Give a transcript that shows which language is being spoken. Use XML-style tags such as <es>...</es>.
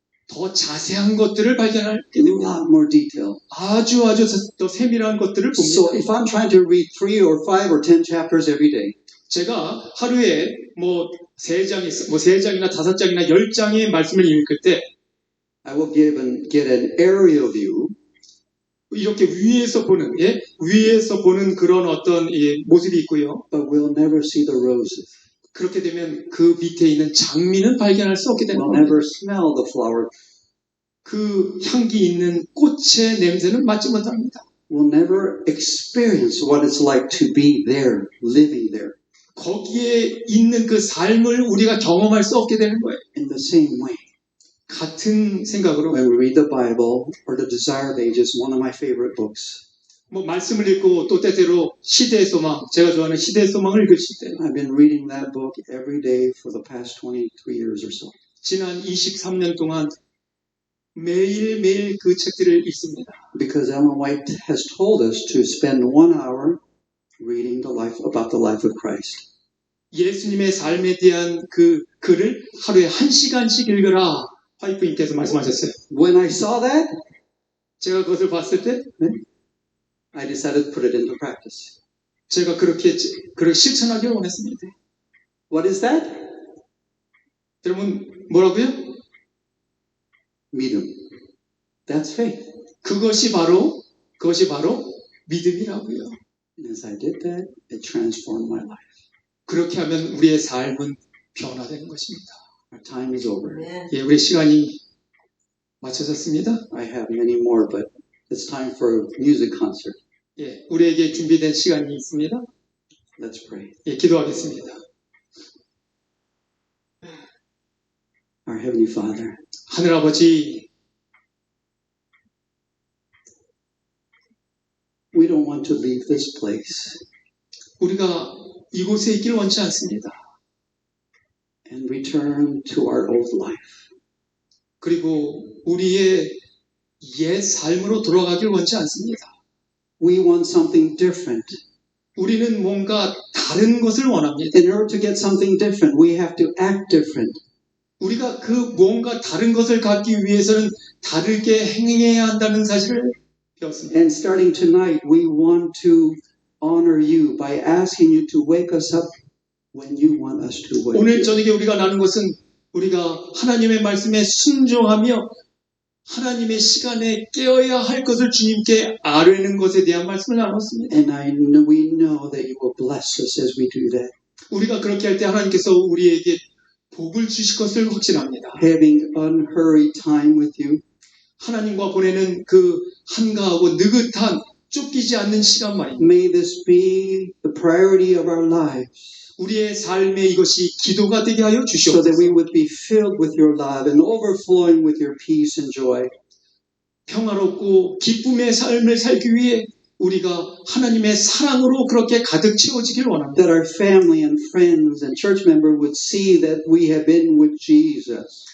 <ko>더 자세한 것들을 발견하게</ko> <en>A</en> <ko>됩니다.</ko> <en>lot more detail.</en> <ko>아주 더 세밀한 것들을</ko> <en>So</en> <ko>봅니다.</ko> <en>if I'm trying to read 3 or 5 or 10 chapters every day,</en> <ko>제가 하루에 세 장이나 5장이나 10장의 말씀을 읽을 때</ko> <en>I will get an aerial view</en> <ko>이렇게 위에서 보는 그런 어떤 모습이 있고요.</ko> <en>but we'll never see the roses.</en> <ko>그렇게 되면 그 밑에 있는 장미는 발견할 수 없게 되는</ko> <en>We'll</en> <ko>겁니다.</ko> <en>never smell the flower.</en> <ko>그 향기 있는 꽃의 냄새는 맡지 못합니다.</ko> <en>We'll never experience what it's like to be there, living there.</en> <ko>거기에 있는 그 삶을 우리가 경험할 수 없게 되는 거예요.</ko> <en>In the same way,</en> <ko>같은 생각으로</ko> <en>when we read the Bible or The Desire of Ages, one of my favorite books,</en> <ko>말씀을 읽고 또 때때로 시대의 소망, 제가 좋아하는 시대의 소망을 읽으실 때</ko> <en>I've been reading that book every day for the past 23 years or so.</en> <ko>지난 23년 동안 매일매일 그 책들을 읽습니다.</ko> <en>Because Ellen White has told us to spend 1 hour reading about the life of Christ.</en> <ko>예수님의 삶에 대한 그 글을 하루에 1시간씩 읽으라. 화이프님께서 말씀하셨어요.</ko> <en>When I saw that,</en> <ko>제가 그것을 봤을 때</ko> <en>I decided to put it into practice.</en> <ko>제가 그렇게 실천하기를 원했습니다.</ko> <en>What is that?</en> <ko>여러분 뭐라고요? 믿음.</ko> <en>That's faith.</en> <ko>그것이 바로 믿음이라고요.</ko> <en>And as I did that, it transformed my life.</en> <ko>그렇게 하면 우리의 삶은 변화되는 것입니다.</ko> <en>Our time is over.</en> <ko>네. 예, 우리 시간이 맞춰졌습니다.</ko> <en>I have many more, but it's time for a music concert.</en> <ko>예, 우리에게 준비된 시간이 있습니다.</ko> <en>Let's pray.</en> <ko>예, 기도하겠습니다.</ko> <en>Our Heavenly Father,</en> <ko>하늘아버지,</ko> <en>we don't want to leave this place</en> <ko>우리가 이곳에 있길 원치 않습니다.</ko> <en>and return to our old life.</en> <ko>그리고 우리의 옛 삶으로 돌아가길 원치 않습니다.</ko> <en>We want something different.</en> <ko>우리는 뭔가 다른 것을 원합니다.</ko> <en>In order to get something different, we have to act different.</en> <ko>우리가 그 뭔가 다른 것을 갖기 위해서는 다르게 행해야 한다는 사실을 배웠습니다.</ko> <en>And starting tonight, we want to honor you by asking you to wake us up when you want us to wake up.</en> <ko>저녁에 우리가 나눈 것은 우리가 하나님의 말씀에 순종하며 하나님의 시간에 깨어야 할 것을 주님께 아뢰는 것에 대한 말씀을 나눴습니다.</ko> <en>And we know that you will bless us as we do that.</en> <ko>우리가 그렇게 할 때 하나님께서 우리에게 복을 주실 것을 확신합니다.</ko> <en>Having unhurried time with you,</en> <ko>하나님과 보내는 그 한가하고 느긋한 쫓기지 않는 시간 말입니다.</ko> <en>may this be the priority of our lives,</en> <ko>우리의 삶에 이것이 기도가 되게 하여</ko> <en>so that</en> <ko>주시옵소서.</ko> <en>we would be filled with your love and overflowing with your peace and joy.</en> <ko>평화롭고 기쁨의 삶을 살기 위해 우리가 하나님의 사랑으로 그렇게 가득 채워지길 원합니다.</ko> <en>That our family and friends and church members would see that we have been with Jesus.</en>